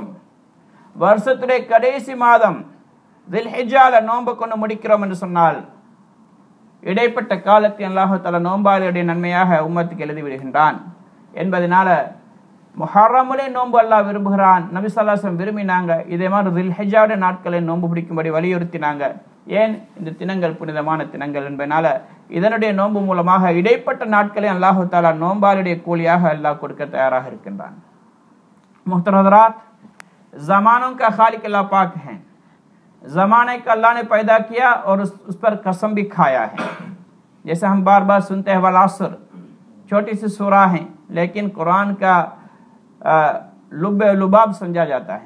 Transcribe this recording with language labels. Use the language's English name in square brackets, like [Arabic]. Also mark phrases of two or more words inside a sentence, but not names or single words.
[Tamil] வருஷத்துடைய கடைசி மாதம் தில்ஹிஜ்ஜால நோன்பு கொண்டு முடிக்கிறோம் என்று சொன்னால் இடைப்பட்ட காலத்தை [Arabic] الله تعالى [Tamil] நோன்பாளியுடைய நன்மையாக உம்மத்துக்கு எழுதி விடுகின்றான் என்பதனால முஹர்ரமிலே நோன்பு அல்லாஹ் விரும்புகிறான். நபி [Arabic] صلى الله عليه وسلم [Tamil] விரும்பினாங்க. இதே மாதிரி தில்ஹிஜ்ஜாவுடைய நாட்களை நோன்பு பிடிக்கும்படி வலியுறுத்தினாங்க. ஏன்? இந்த தினங்கள் புனிதமான தினங்கள் என்பதனால இதனுடைய நோன்பு மூலமாக இடைப்பட்ட நாட்களை [Arabic] الله تعالى [Tamil] நோன்பாளியுடைய கூலியாக அல்லாஹ் கொடுக்க தயாராக இருக்கின்றான். [Hindi] मुहतरम हज़रात, ज़मानों का खालिक अल्लाह पाक है। ज़माने का अल्लाह ने पैदा किया और उस पर कसम भी खाया है। जैसे हम बार बार सुनते हैं [Arabic] والعصر, [Hindi] छोटी सी सूरा है लेकिन कुरान का लुबाब समझा जाता है।